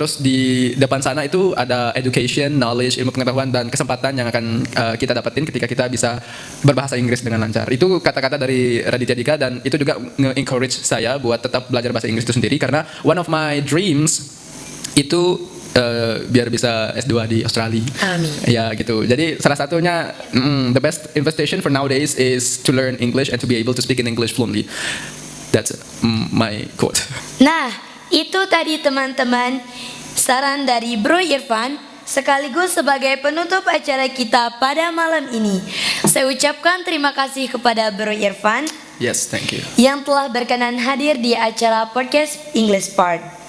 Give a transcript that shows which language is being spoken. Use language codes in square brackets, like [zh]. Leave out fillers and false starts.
[id] Terus di depan sana itu ada [en] education, knowledge, [id] ilmu pengetahuan dan kesempatan yang akan kita dapetin ketika kita bisa berbahasa Inggris dengan lancar. Itu kata-kata dari Raditya Dika, dan itu juga nge-encourage saya buat tetap belajar bahasa Inggris itu sendiri, karena [en] one of my dreams [id] itu biar bisa S2 di Australia. Amin. Ya gitu. Jadi salah satunya [en] the best investation for nowadays is to learn English and to be able to speak in English fluently. That's my quote. [id] Nah, itu tadi teman-teman saran dari Bro Irfan sekaligus sebagai penutup acara kita pada malam ini. Saya ucapkan terima kasih kepada Bro Irfan. [en] Yes, thank you. [id] Yang telah berkenan hadir di acara podcast English Part.